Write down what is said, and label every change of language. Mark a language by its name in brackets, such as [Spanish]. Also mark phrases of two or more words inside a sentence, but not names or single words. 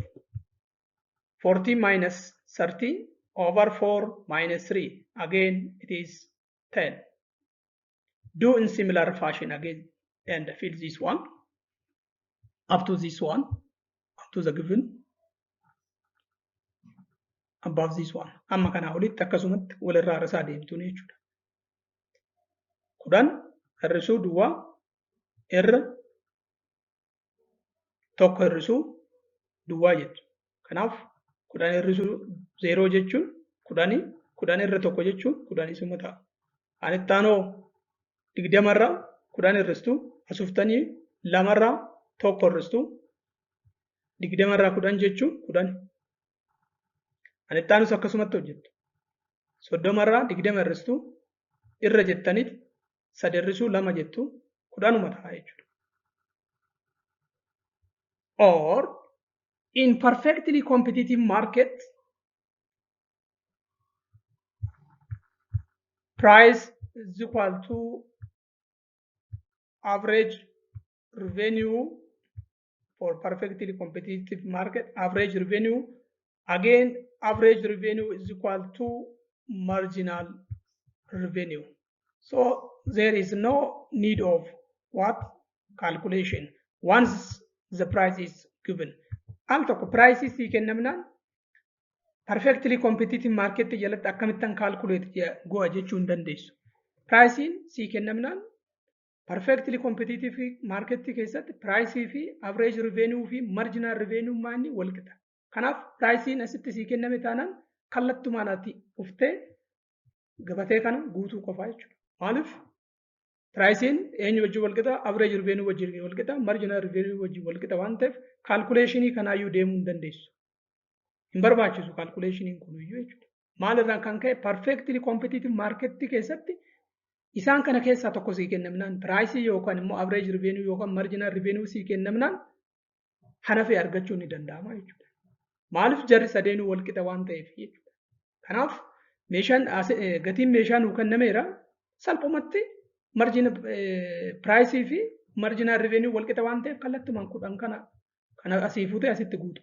[English] 40 minus 30 over 4 minus 3. Again, it is 10. Do in similar fashion again and fill this one up to this one, up to the given, above this one. [Oromo] Amma kana olitti akkasumatti walirraa rasaa deemtuun jechuudha. 10 hir'isuu duwwaa irra tokko hir'isuu duwwaa jettu. Kanaaf 10 hir'isuu 0 jechuun 10, 10 irra tokko jechuun 10 isuma ta'a. Anitti aanoo 20 irraa 10 hir'istuu asuftanii 2 irraa tokko hir'istuu 20 irraa 10 jechuun 10. Anitti aanus akkasumatti hojjettu. 30 irraa 20 hir'istuu irra jettanitti 3 hir'isuu 2 jettu 10 ta'a jechuudha. [English] Or in perfectly competitive market, price is equal to average revenue. For perfectly competitive market, average revenue, again average revenue is equal to marginal revenue. So there is no need of what calculation once the price is given. [Oromo] Al tokko [English] price is [Oromo] kennamnaan [English] perfectly competitive market [Oromo] jalatti akkamittan calculate go'a jechuu hin dandeessu. Price si kennamnaan [English] perfectly competitive market [Oromo] keessatti price fi [English] average revenue [Oromo] fi [English] marginal revenue [Oromo] maanni wal qixa. Kanaaf price asitti si kenname taanaan kallattumaan ati dhuftee gabatee kana guutuu qofaa jechuudha. Maaliif Pricing eenyu wajjin wal qixa, [English] average revenue [Oromo] wajjin wal qixa, [English] marginal revenue [Oromo] wajjin wal qixa waan ta'eef calculationii kanaayyuu deemuu hin dandeessu. Hin barbaachisu calculationii kunuyyuu jechuudha. Maalirraan kan ka'e [English] perfectly competitive market [Oromo] keessatti isaan kana keessaa tokko sii kennamnaan pricing yookaan immoo [English] average revenue [Oromo] yookaan [English] marginal revenue [Oromo] sii kennamnaan hanafee argachuun ni danda'ama jechuudha. Maaliif jarri sadeenuu wal qixa waan ta'eef jechuudha. Kanaaf meeshaan gatiin meeshaa nuu kennameera salphumatti [English] margin price [Oromo] fi [English] marginal revenue [Oromo] wal qixa waan ta'eef kallattumaan kudhan kana asii fuutee asitti guutu.